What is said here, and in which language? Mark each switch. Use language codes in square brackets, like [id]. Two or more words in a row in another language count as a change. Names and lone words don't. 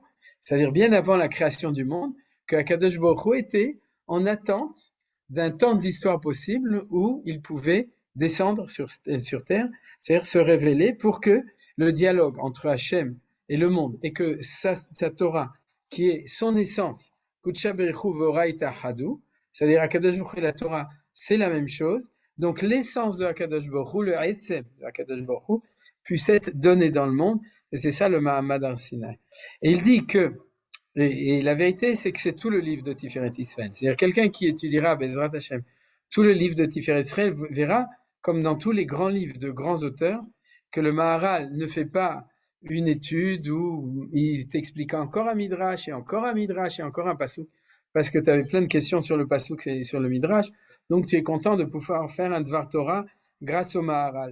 [fr] c'est-à-dire bien avant la création du monde, que Akadosh Baruch Hu était en attente d'un temps d'histoire possible où il pouvait descendre sur terre, c'est-à-dire se révéler pour que le dialogue entre Hachem et le monde, et que sa Torah, qui est son essence, c'est-à-dire Akadosh Baruch Hu et la Torah, c'est la même chose. Donc l'essence de Akadosh Baruch Hu, le Etzem de Akadosh Baruch Hu, puisse être donné dans le monde, et c'est ça le [he] מעמד הר סיני. [fr] Et il dit que, et la vérité, c'est que c'est tout le livre de Tiferet Israël. C'est-à-dire quelqu'un qui étudiera [he] בעזרת השם, [fr] tout le livre de Tiferet Israël verra, comme dans tous les grands livres de grands auteurs, que le Maharal ne fait pas une étude où il t'explique encore un midrash et encore un midrash et encore un passouk, parce que tu avais plein de questions sur le passouk et sur le midrash, donc tu es content de pouvoir faire un [he] דבר תורה [fr] grâce au Maharal.